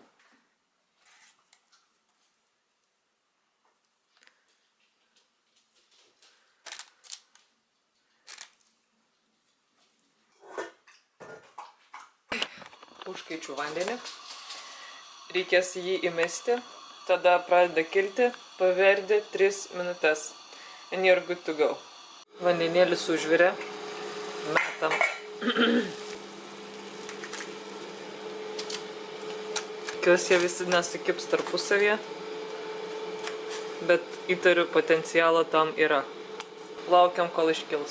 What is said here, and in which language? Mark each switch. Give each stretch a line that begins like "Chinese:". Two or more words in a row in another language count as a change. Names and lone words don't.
Lithuanian: Užkaičiu vandenį. Reikės jį įmesti. Tada pradeda kilti. Paverdi 3 minutes.
English: And you're good to go.
Lithuanian: Vandenėlis užvirė. Metam. Tikiuosi jie visi nesukips tarpusavyje, bet įtariu potencialo tam yra. Laukiam, kol iškils.